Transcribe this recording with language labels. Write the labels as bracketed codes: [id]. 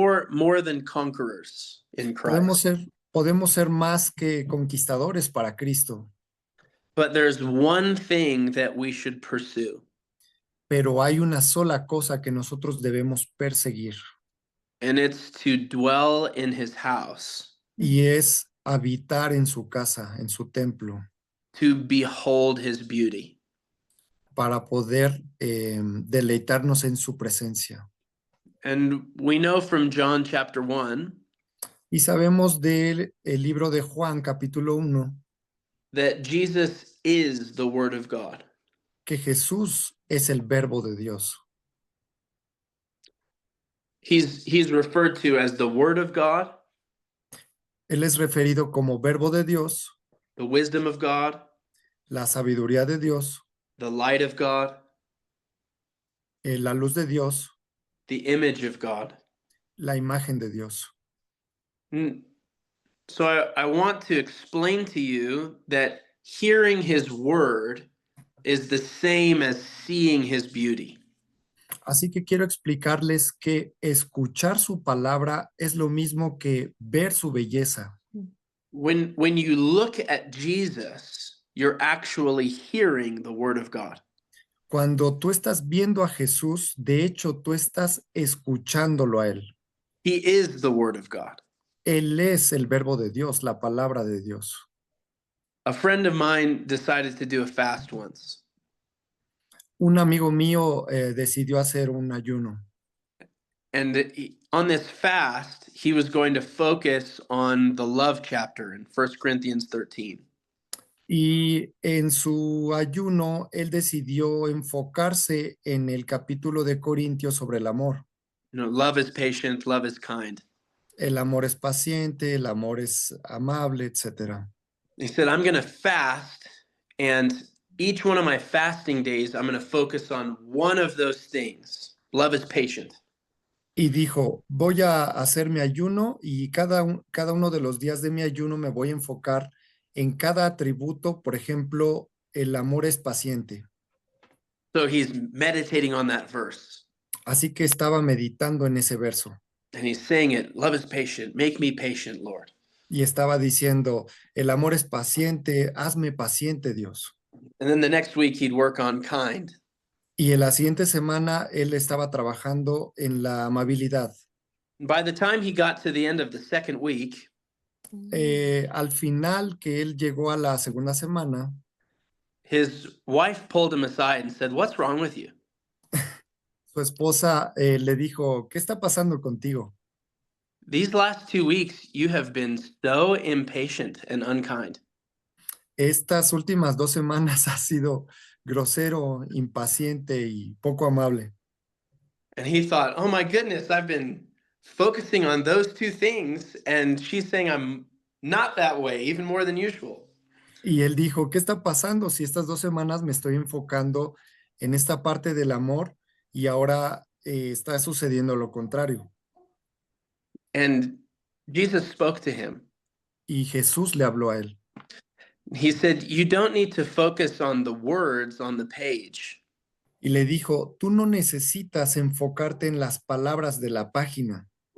[en] more than conquerors in Christ. [es] Podemos ser más que conquistadores para Cristo, [en] But there's one thing that we should pursue, [es] pero hay una sola cosa que nosotros debemos perseguir [en] and it's to dwell in his house, [es] y es habitar en su casa, en su templo, [en] to behold his beauty. [es] para poder deleitarnos en su presencia. [en] And we know from John chapter 1 [es] Y sabemos del el libro de Juan, capítulo 1, [en] that Jesus is the Word of God. [es] que Jesús es el verbo de Dios. [en] He's referred to as the Word of God, [es] Él es referido como verbo de Dios, [en] the wisdom of God, [es] la sabiduría de Dios, [en] the light of God, [es] la luz de Dios, [en] the image of God. [es] la imagen de Dios. [en] So I want to explain to you that hearing his word is the same as seeing his beauty. [es] Así que quiero explicarles que escuchar su palabra es lo mismo que ver su belleza. [en] When you look at Jesus, you're actually hearing the word of God. [es] Cuando tú estás viendo a Jesús, de hecho, tú estás escuchándolo a Él. [en] He is the word of God. [es] Él es el verbo de Dios, la palabra de Dios. [en] A friend of mine decided to do a fast once. [es] Un amigo mío decidió hacer un ayuno. [en] And on this fast, he was going to focus on the love chapter in 1 Corinthians 13. [es] Y en su ayuno, él decidió enfocarse en el capítulo de Corintios sobre el amor. [en] Love is patient, love is kind. [es] El amor es paciente, el amor es amable, etc. [en] He said, I'm going to fast, and each one of my fasting days, I'm going to focus on one of those things. Love is patient. [es] Y dijo, voy a hacer mi ayuno y cada uno de los días de mi ayuno me voy a enfocar en cada atributo. Por ejemplo, el amor es paciente. [en] So he's meditating on that verse. [es] Así que estaba meditando en ese verso [en] And he's saying it, love is patient. Make me patient, Lord. [es] y estaba diciendo, el amor es paciente, hazme paciente, Dios. [en] And then the next week he'd work on kind. [es] Y en la siguiente semana él estaba trabajando en la amabilidad. [en] By the time he got to the end of the second week, [es] Al final que él llegó a la segunda semana, [en] his wife pulled him aside and said, "What's wrong with you? [es] su esposa le dijo, ¿qué está pasando contigo? [en] These last 2 weeks, you have been so impatient and unkind." [es] Estas últimas 2 semanas ha sido grosero, impaciente y poco amable. [en] And he thought, "Oh my goodness, I've been focusing on those two things, and she's saying I'm not that way, even more than usual." [es] Y él dijo, ¿qué está pasando si estas 2 semanas me estoy enfocando en esta parte del amor y ahora está sucediendo lo contrario? [en] And Jesus spoke to him. [es] Y Jesús le habló a él [en] He said, "You don't need to focus on the words on the page. [es] y le dijo, tú no necesitas enfocarte en las palabras de la página,